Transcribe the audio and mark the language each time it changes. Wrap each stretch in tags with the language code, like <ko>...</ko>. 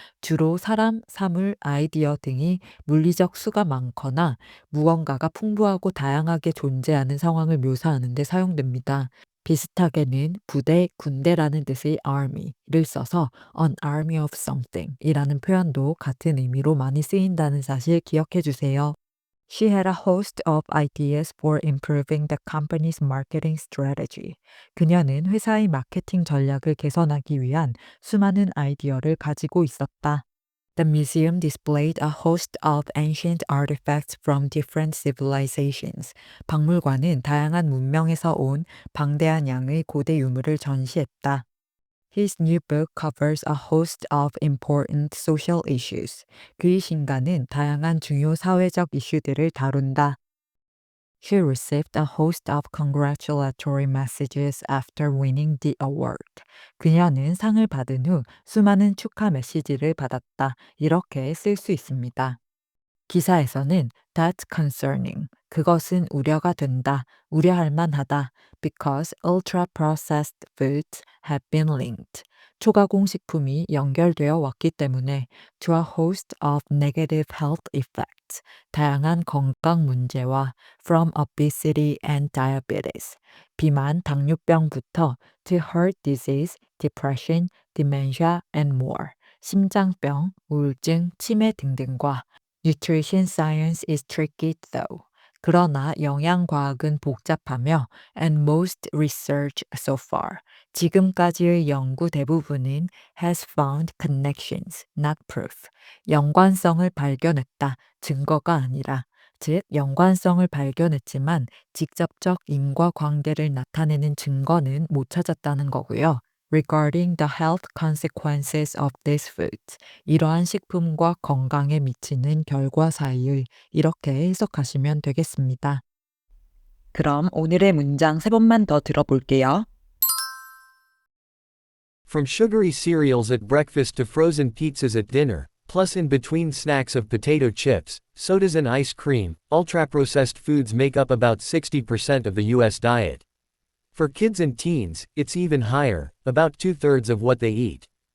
<ko>주로 사람, 사물, 아이디어 등이 물리적 수가 많거나 무언가가 풍부하고 다양하게 존재하는 상황을 묘사하는 데 사용됩니다. 비슷하게는 부대, 군대라는 뜻의 army를 써서</ko> <en>an army of something</en> <ko>이라는 표현도 같은 의미로 많이 쓰인다는 사실 기억해 주세요.</ko> <en>She had a host of ideas for improving the company's marketing strategy.</en> <ko>그녀는 회사의 마케팅 전략을 개선하기 위한 수많은 아이디어를 가지고 있었다.</ko> <en>The museum displayed a host of ancient artifacts from different civilizations.</en> <ko>박물관은 다양한 문명에서 온 방대한 양의 고대 유물을 전시했다.</ko> <en>His new book covers a host of important social issues.</en> <ko>그의 신간은 다양한 중요 사회적 이슈들을 다룬다.</ko> <en>She received a host of congratulatory messages after winning the award.</en> <ko>그녀는 상을 받은 후 수많은 축하 메시지를 받았다. 이렇게 쓸 수 있습니다. 기사에서는</ko> <en>that's concerning.</en> <ko>그것은 우려가 된다. 우려할 만하다.</ko> <en>Because ultra-processed foods have been linked.</en> <ko>초가공식품이 연결되어 왔기 때문에</ko> <en>to a host of negative health effects,</en> <ko>다양한 건강 문제와</ko> <en>from obesity and diabetes,</en> <ko>비만, 당뇨병부터</ko> <en>to heart disease, depression, dementia and more,</en> <ko>심장병, 우울증, 치매 등등과</ko> <en>nutrition science is tricky though.</en> <ko>그러나 영양과학은 복잡하며</ko> <en>and most research so far,</en> <ko>지금까지의 연구 대부분은</ko> <en>has found connections, not proof.</en> <ko>연관성을 발견했다, 증거가 아니라. 즉, 연관성을 발견했지만 직접적 인과관계를 나타내는 증거는 못 찾았다는 거고요.</ko> <en>Regarding the health consequences of these foods,</en> <ko>이러한 식품과 건강에 미치는 결과 사이의, 이렇게 해석하시면 되겠습니다. 그럼 오늘의 문장 세 번만 더 들어볼게요.</ko> <en>From sugary cereals at breakfast to frozen pizzas at dinner, plus in between snacks of potato chips, sodas and ice cream, ultra-processed foods make up about 60% of the US diet. For kids and teens, it's even higher, about 2/3 of what they eat.</en>